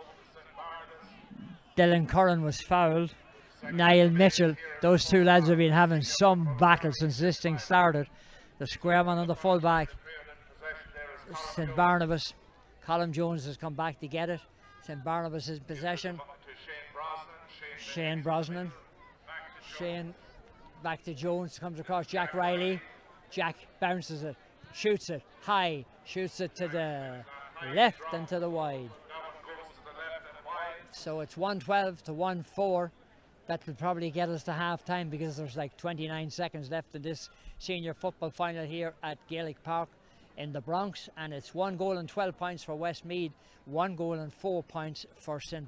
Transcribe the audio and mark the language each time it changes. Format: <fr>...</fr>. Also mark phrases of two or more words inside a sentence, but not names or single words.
<en>Dylan Curran was fouled. Niall Mitchell, those two lads have been having some battle since this thing started. The square man on the full back. St. Barnabas. Colin Jones has come back to get it. St. Barnabas is in possession. Shane Brosnan. Shane back to Jones, comes across Jack Riley. Jack bounces it, shoots it high, shoots it to the left and to the wide. So it's 1-12 to 1-4. That will probably get us to half time, because there's like 29 seconds left in this senior football final here at Gaelic Park in the Bronx, and it's 1 goal and 12 points for Westmeath, 1 goal and 4 points for St.</en>